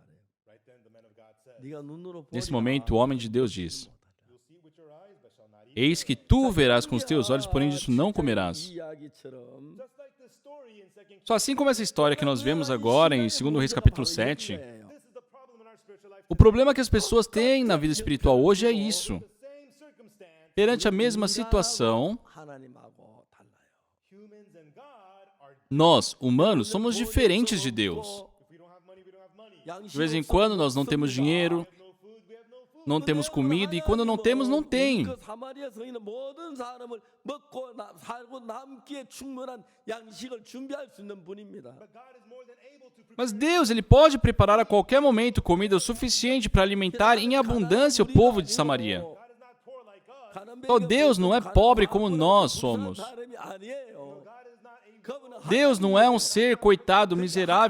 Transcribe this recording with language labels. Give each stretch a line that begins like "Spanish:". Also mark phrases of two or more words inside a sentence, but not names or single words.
Portuguese: Nesse momento, o homem de Deus diz, eis que tu verás com os teus olhos, porém disso não comerás. Só assim como essa história que nós vemos agora em 2 Reis capítulo 7, O problema que as pessoas têm na vida espiritual hoje é isso. Perante a mesma situação,
Korean: 하나님하고 달라요.
Portuguese: nós, humanos, somos diferentes de Deus. De vez em quando nós não temos dinheiro, não temos comida, e quando não temos, não tem.
Korean: 그 사마리아 성인은 모든 사람을 먹고 살고 남기에 충분한 양식을 준비할 수 있는 분입니다.
Portuguese: Mas Deus, Ele pode preparar a qualquer momento comida o suficiente para alimentar em abundância o povo de Samaria. Então Deus não é pobre como nós somos. Deus não é um ser coitado, miserável.